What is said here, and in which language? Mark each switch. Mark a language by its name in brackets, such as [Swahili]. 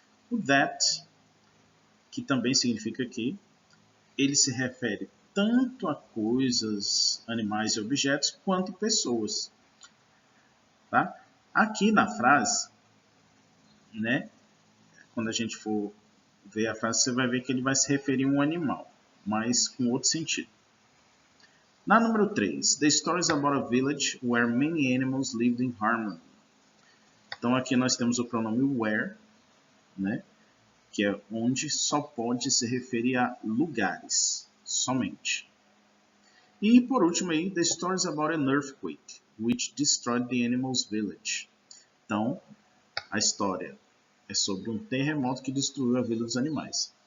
[Portuguese] O that, que também significa que, ele se refere tanto a coisas, animais e objetos, quanto pessoas. Tá? Aqui na frase, né, quando a gente for ver a frase, você vai ver que ele vai se referir a um animal, mas com outro sentido. Na número 3, [English] The story is about a village where many animals lived in harmony. [Portuguese] Então aqui nós temos o pronome where, né, que é onde só pode se referir a lugares, somente. E por último aí, [English] The story is about an earthquake, which destroyed the animals' village. [Portuguese] Então, a história é sobre um terremoto que destruiu a vila dos animais.